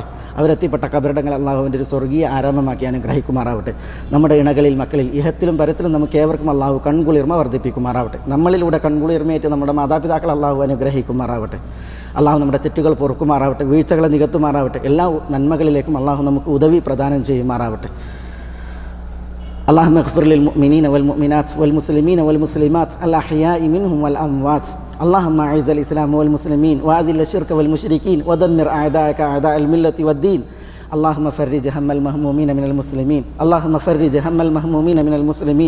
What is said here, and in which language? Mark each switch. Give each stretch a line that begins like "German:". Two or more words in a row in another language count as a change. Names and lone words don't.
Malayalam: അവരെത്തിപ്പെട്ട കബറിടങ്ങൾ അള്ളാഹുവിൻ്റെ ഒരു സ്വർഗീയ ആരാമമാക്കി അനുഗ്രഹിക്കുമാറാവട്ടെ. നമ്മുടെ ഇണകളിൽ, മക്കളിൽ, ഇഹത്തിലും പരത്തിലും നമുക്ക് ഏവർക്കും അള്ളാഹു കൺകുളിർമ വർദ്ധിപ്പിക്കുമാറാവട്ടെ. നമ്മളിലൂടെ കൺകുളിർമയേറ്റ് നമ്മുടെ മാതാപിതാക്കൾ അള്ളാഹു അനുഗ്രഹിക്കുമാറാവട്ടെ. അള്ളാഹു നമ്മുടെ തെറ്റുകൾ പൊറുക്കുമാറാവട്ടെ, വീഴ്ചകളെ നികത്തുമാറാവട്ടെ. എല്ലാ നന്മകളിലേക്കും അള്ളാഹു നമുക്ക് ഉദവി പ്രദാനം ചെയ്യുമാറാവട്ടെ.
Arabic: اللهم اغفر للمؤمنين والمؤمنات والمسلمين والمسلمات الأحياء منهم والأموات. اللهم أعز الإسلام والمسلمين وأذل الشرك والمشركين ودمر أعداءك أعداء الملة والدين. اللهم فرج هم المهمومين من المسلمين. اللهم فرج هم المهمومين من المسلمين.